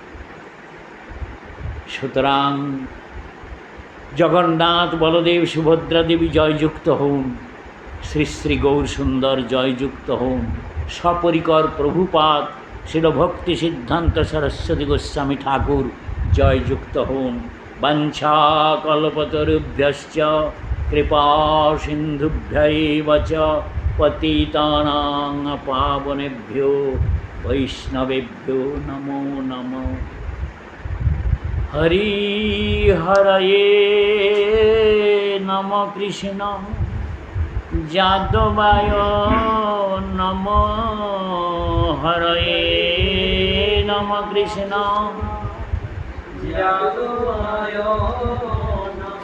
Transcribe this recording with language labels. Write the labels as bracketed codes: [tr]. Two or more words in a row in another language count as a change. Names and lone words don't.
[bn] সুতরাং জগন্নাথ বলদেব সুভদ্রা দেবী জয়যুক্ত হন, শ্রী শ্রী গৌর সুন্দর জয়যুক্ত হন, সপরিকর প্রভুপাদ শিল ভক্তি সিদ্ধান্ত সরস্বতী গোস্বামী ঠাকুর জয়যুক্ত হন। [sa] বাঞ্ছা কল্পতরুভ্যশ্চ কৃপা সিন্ধুভ্যৈব চ পতিতানাং পাবনেভ্যো বৈষ্ণবেভ্যো নমো নমঃ। হরি হরয়ে নম কৃষ্ণ যাদবায় নম, হরয়ে নম কৃষ্ণ যাদবায় নম।